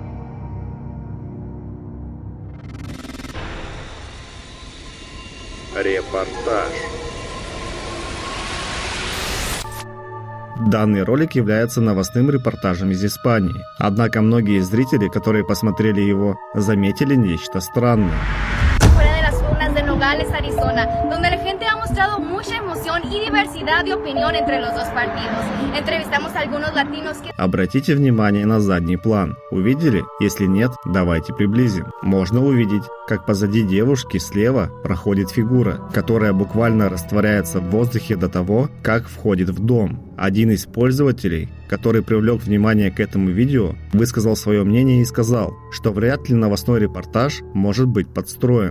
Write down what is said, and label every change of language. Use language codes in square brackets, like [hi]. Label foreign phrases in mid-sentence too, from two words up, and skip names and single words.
[ru] Репортаж. Данный ролик является новостным репортажем из Испании. Однако многие зрители, которые посмотрели его, заметили нечто странное. [es] donde la gente ha mostrado mucha emoción y diversidad de opinión entre los dos partidos. Entrevistamos a algunos latinos que... [ru] Обратите внимание на задний план. Увидели? Если нет, давайте приблизим. Можно увидеть, как позади девушки слева проходит фигура, которая буквально растворяется в воздухе до того, как входит в дом. Один из пользователей, который привлек внимание к этому видео, высказал свое мнение и сказал, что вряд ли новостной репортаж может быть подстроен.